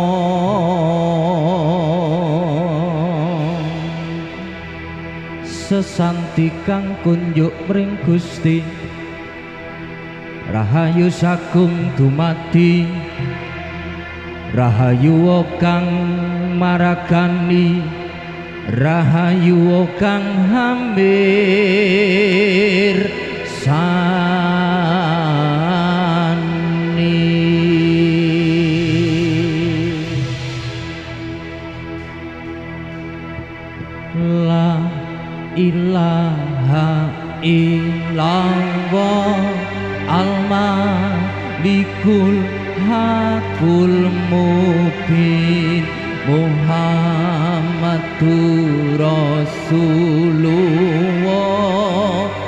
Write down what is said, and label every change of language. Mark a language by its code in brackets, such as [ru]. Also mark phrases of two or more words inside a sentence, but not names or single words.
[jv] sesanti kang kunjuk mring Gusti rahayu sagung dumadi rahayu kang maragani rahayu kang hampir sani [ar] لا إله إلا الله الملك الحق المبين محمد رسول الله